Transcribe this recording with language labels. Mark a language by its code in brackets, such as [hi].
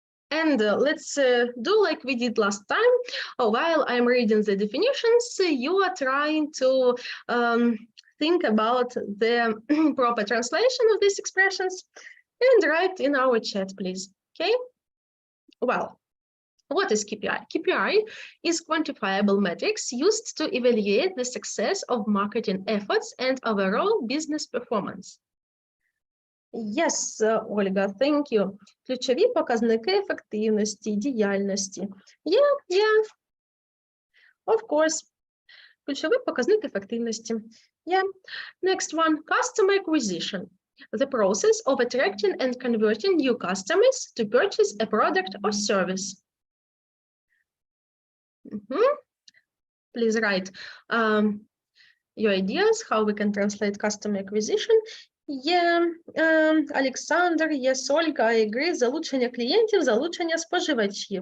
[en] And let's do like we did last time. While I'm reading the definitions, you are trying to think about the proper translation of these expressions and write in our chat, please. Okay? Well, what is KPI? KPI is quantifiable metrics used to evaluate the success of marketing efforts and overall business performance. Yes, Ольга, thank you. [uk] Ключові показники ефективності, діяльності. [en] Yeah. Of course. [uk] Ключовий показник ефективності. [en] Yeah. Next one, customer acquisition. The process of attracting and converting new customers to purchase a product or service. Please write your ideas, how we can translate customer acquisition. Yeah, Alexander, yes, Ольга, I agree. [uk] Залучення клієнтів, залучення споживачів.